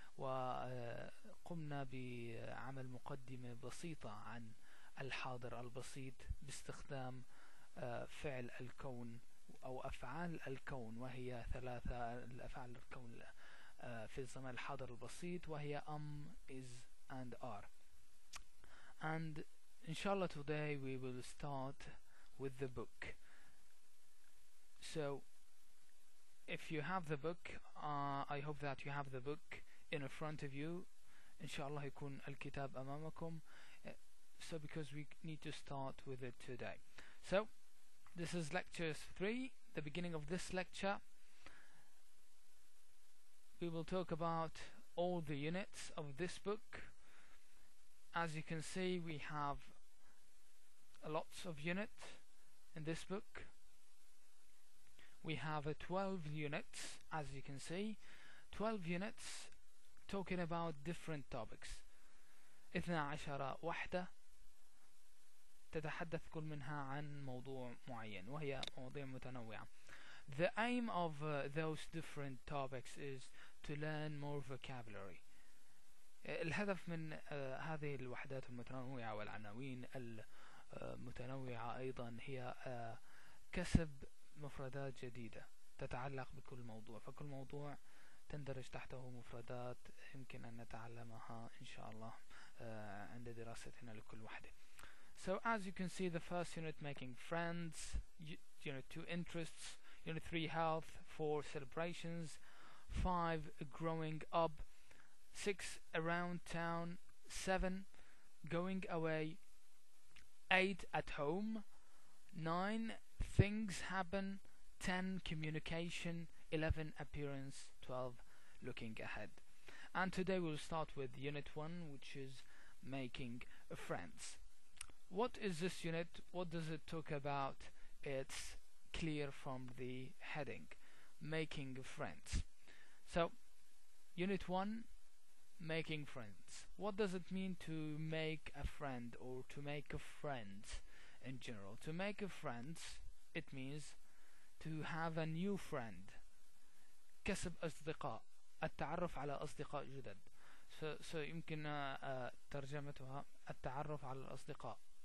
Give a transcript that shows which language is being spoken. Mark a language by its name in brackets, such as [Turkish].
[Arabic] وقمنا بعمل مقدمة بسيطة عن الحاضر البسيط باستخدام فعل الكون أو أفعال الكون، وهي 3 الأفعال الكون في الزمان الحاضر البسيط، وهي [English] is and are. And inshallah today we will start with the book. So if you have the book, I hope that you have the book in front of you. [Arabic] inshallah يكون الكتاب أمامكم. [English] So because we need to start with it today. So this is lecture 3, the beginning of this lecture. We will talk about all the units of this book. As you can see, we have lots of units in this book. We have 12 units, as you can see, 12 units talking about different topics. [Arabic] 12 وحدة تتحدث كل منها عن موضوع معين، وهي مواضيع متنوعة. [English] The aim of those different topics is to learn more vocabulary. [Arabic] الهدف من هذه الوحدات المتنوعة والعناوين المتنوعة أيضا هي كسب مفردات جديدة تتعلق بكل موضوع، فكل موضوع تندرج تحته مفردات يمكن أن نتعلمها إن شاء الله عند دراستنا لكل وحدة. [English] So as you can see, the first unit, making friends, unit 2, interests, unit 3, health, 4, celebrations, 5, growing up, 6, around town, 7, going away, 8, at home, 9, things happen, 10, communication, 11, appearance, 12, looking ahead. And today we'll start with unit 1, which is making friends. What is this unit? What does it talk about? It's clear from the heading, making friends. So unit 1, making friends. What does it mean to make a friend, or to make a friend in general? To make a friend, it means to have a new friend. [Arabic] كسب أصدقاء، التعرف على أصدقاء جدد. [English] So [Arabic] يمكن ترجمتها التعرف على الأصدقاء.